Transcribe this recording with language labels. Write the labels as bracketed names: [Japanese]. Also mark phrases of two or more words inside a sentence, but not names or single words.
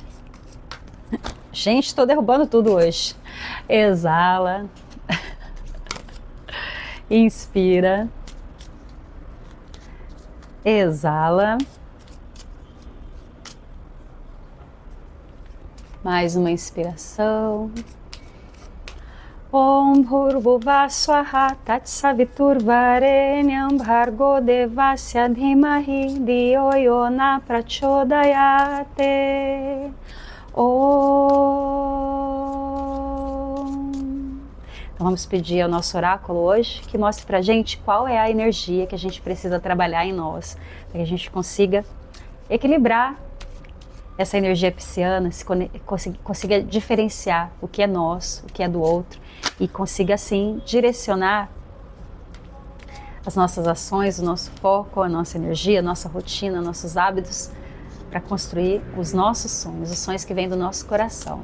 [Portuguese] Gente, estou derrubando tudo hoje. Exala. Inspira. Exala. Mais uma inspiração. [Sanskrit] Om Bhurvuvah Swaha Tatsaviturvarenyam Bhargo Devasya Dhimahi Dhiyo Yo Na Prachodayate. [Portuguese] Então vamos pedir ao nosso oráculo hoje que mostre pra gente qual é a energia que a gente precisa trabalhar em nós, para que a gente consiga equilibrar essa energia pisciana, consiga diferenciar o que é nosso, o que é do outro, e consiga assim direcionar as nossas ações, o nosso foco, a nossa energia, a nossa rotina, nossos hábitos, para construir os nossos sonhos, os sonhos que vêm do nosso coração.